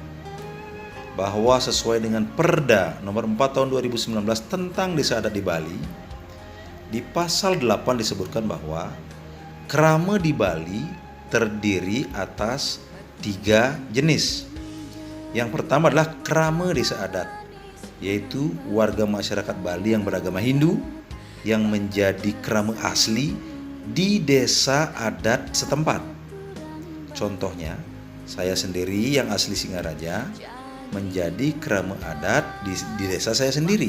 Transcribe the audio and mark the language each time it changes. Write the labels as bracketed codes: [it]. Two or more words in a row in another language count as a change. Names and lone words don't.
[id] Bahwa sesuai dengan Perda nomor 4 tahun 2019 tentang desa adat di Bali, di pasal 8 disebutkan bahwa kerama di Bali terdiri atas 3 jenis. Yang pertama adalah kerama desa adat, yaitu warga masyarakat Bali yang beragama Hindu yang menjadi kerama asli di desa adat setempat. Contohnya, saya sendiri yang asli Singaraja menjadi kerama adat di desa saya sendiri.